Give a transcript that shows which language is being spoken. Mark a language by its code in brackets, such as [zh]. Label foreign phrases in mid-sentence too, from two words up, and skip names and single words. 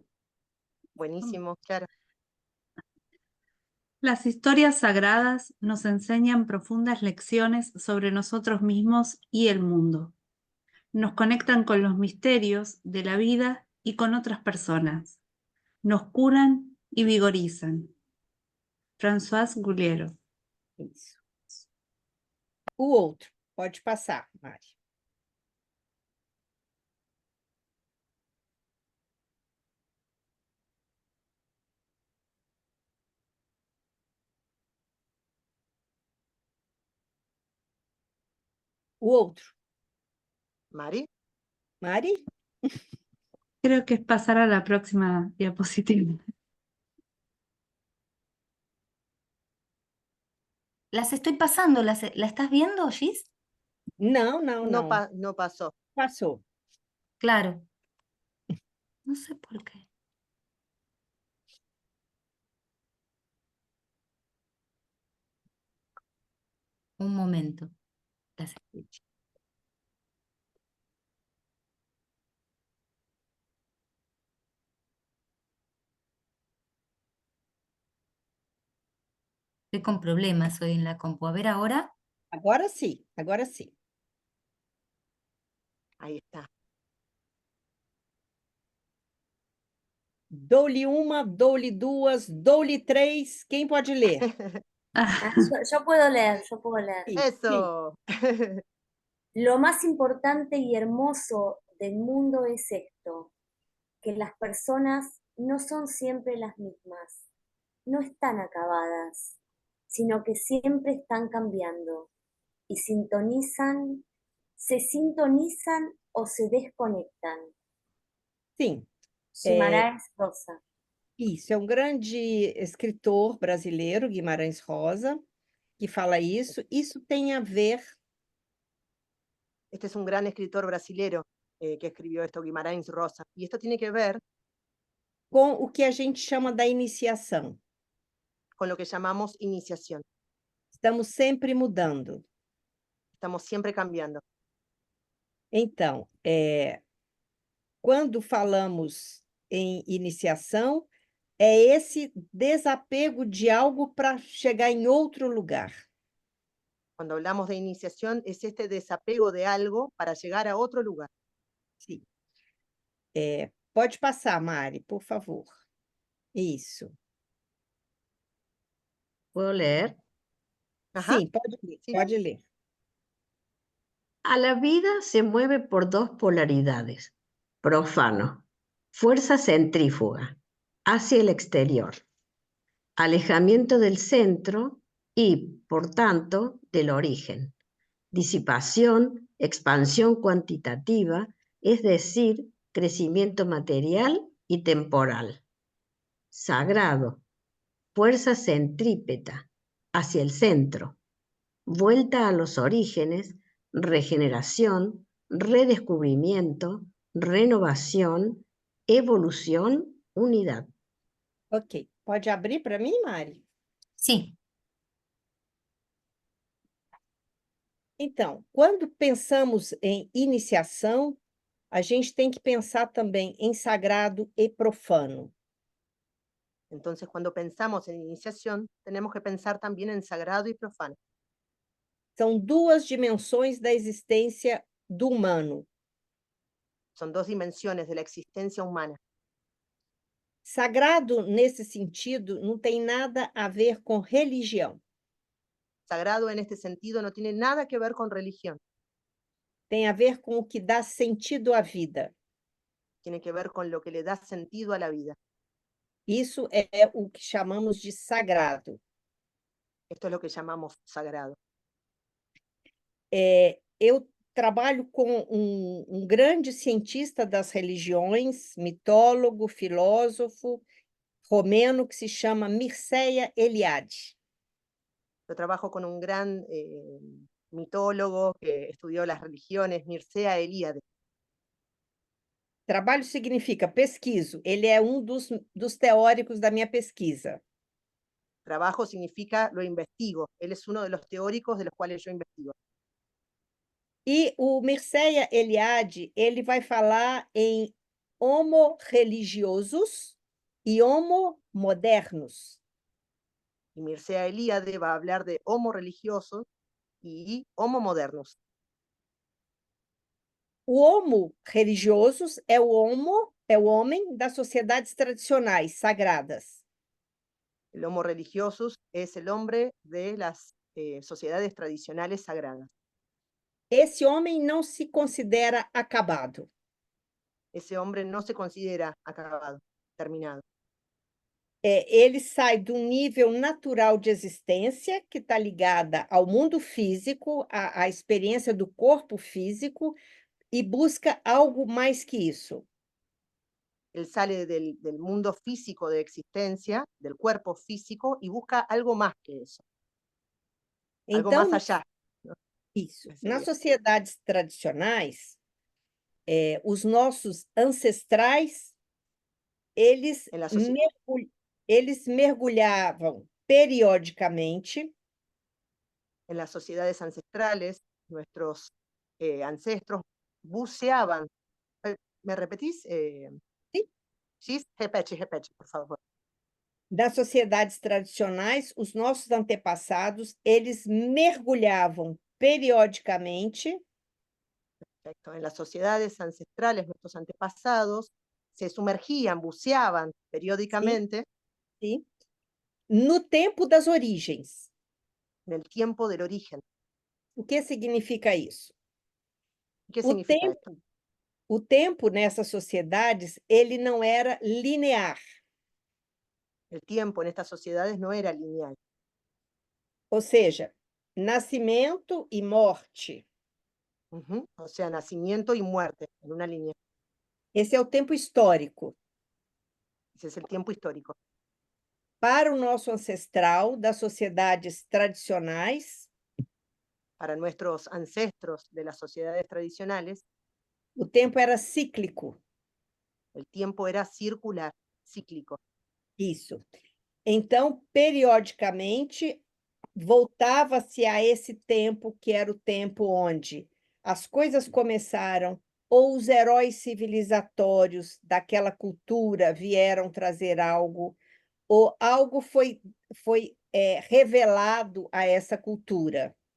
[es] Buenísimo, claro. Las historias sagradas nos enseñan profundas lecciones sobre nosotros mismos y el mundo. Nos conectan con los misterios de la vida y con otras personas. Nos curan y vigorizan. François Guliero. [pt] Isso. O outro. Pode passar, Mari. O outro. Mari, Mari? [es] Creo que es pasar a la próxima diapositiva. Las estoy pasando, ¿la estás viendo, Gis? [pt] Não, não, [es] no, [pt] não. [es] no pasó. [pt] Passou. [es] Claro. No sé por qué. Un momento. Las escucho. Estoy con problemas hoy en la compu. A ver ahora. [pt] Agora sim, agora sim. [es] Ahí está. [pt] Dou-lhe uma, dou-lhe duas, dou-lhe três. Quem pode ler? Ah, [es] Yo puedo leer, yo puedo leer. [pt] Sim, sim. [es] Eso. Lo más importante y hermoso del mundo es esto, que las personas no son siempre las mismas, no están acabadas, sino que siempre están cambiando y se sintonizan o se desconectan. [pt] Sim, Guimarães Rosa. isso. É um grande escritor brasileiro, Guimarães Rosa, que fala isso. Isso tem a ver [es] Este es un gran escritor brasilero que escribió esto, Guimarães Rosa. Y esto tiene que ver [pt] com o que a gente chama da iniciação. [es] con lo que llamamos iniciación. [pt] Estamos sempre mudando. [es] Estamos siempre cambiando. [pt] Então, quando falamos em iniciação, é esse desapego de algo para chegar em outro lugar. [es] Cuando hablamos de iniciación, es este desapego de algo para llegar a otro lugar. [pt] Sim. Pode passar, Mari, por favor. Isso. [es] ¿Puedo leer? Ajá. [pt] Sim, pode ler, [es] Sí. [pt] pode ler. [es] A la vida se mueve por dos polaridades. Profano, fuerza centrífuga, hacia el exterior. Alejamiento del centro y, por tanto, del origen. Disipación, expansión cuantitativa, es decir, crecimiento material y temporal. Sagrado, fuerza centrípeta, hacia el centro. Vuelta a los orígenes, regeneración, redescubrimiento, renovación, evolución, unidad. Ok. [pt] Pode abrir para mim, Mari? [es] Sí. [pt] Então, quando pensamos em iniciação, a gente tem que pensar também em sagrado e profano. [es] Entonces, cuando pensamos en iniciación, tenemos que pensar también en sagrado y profano. [pt] São duas dimensões da existência do humano. [es] Son dos dimensiones de la existencia humana. [pt] Sagrado, nesse sentido, não tem nada a ver com religião. [es] Sagrado en este sentido no tiene nada que ver con religión, [pt] Tem a ver com o que dá sentido à vida. [es] tiene que ver con lo que le da sentido a la vida. [pt] Isso é o que chamamos de sagrado. [es] Esto es lo que llamamos sagrado. [pt] Eu trabalho com um grande cientista das religiões, mitólogo, filósofo romeno, que se chama Mircea Eliade. [es] Yo trabajo con un gran mitólogo que estudió las religiones, Mircea Eliade. [pt] Trabalho significa pesquiso. Ele é dos teóricos da minha pesquisa. [es] Trabajo significa lo investigo. Él es uno de los teóricos de los cuales yo investigo. [pt] E o Mircea Eliade, ele vai falar em [la] homo religiosos [pt] e [la] homo modernos. [es] Y Mircea Eliade va a hablar de [la] homo religiosos [es] y [la] homo modernos. [pt] O [la] homo religiosos [pt] é o homem das sociedades tradicionais, sagradas. [es] El [la] homo religiosus [es] es el hombre de las sociedades tradicionales sagradas. [pt] Esse homem não se considera acabado. [es] Ese hombre no se considera acabado, terminado. [pt] Ele sai do nível natural de existência, que está ligada ao mundo físico, à experiência do corpo físico, e busca algo mais que isso. [es] Él sale del mundo físico de existencia, del cuerpo físico, y busca algo más que eso, algo [pt] Então, [es] más allá. [pt] isso. Seria. Nas sociedades tradicionais, os nossos ancestrais, eles, [es] En la [pt] eles mergulhavam periodicamente [es] En las sociedades ancestrales, nuestros ancestros buceaban. ¿Me repetís? Sí. [pt] Gis? Repete, por favor. nas sociedades tradicionais, os nossos antepassados, eles mergulhavam periodicamente [es] Perfecto. En las sociedades ancestrales, nuestros antepasados se sumergían, buceaban periódicamente [pt] sim, no tempo das origens. [es] en el tiempo del origen. [pt] O que significa isso? [es] ¿Qué [pt] O [es] significa esto? [pt] tempo, o tempo nessas sociedades, ele não era linear, [es] El tiempo en estas sociedades no era lineal. [pt] ou seja, nascimento e morte. Ujú. [es] O sea, nacimiento y muerte en una línea. [pt] Esse é o tempo histórico. [es] Ese es el tiempo histórico. [pt] Para o nosso ancestral das sociedades tradicionais, [es] Para nuestros ancestros de las sociedades tradicionales, [pt] o tempo era cíclico. [es] el tiempo era circular, cíclico. [pt] Isso. Então, periodicamente, voltava-se a esse tempo que era o tempo onde as coisas começaram, ou os heróis civilizatórios daquela cultura vieram trazer algo, ou algo foi revelado a essa cultura.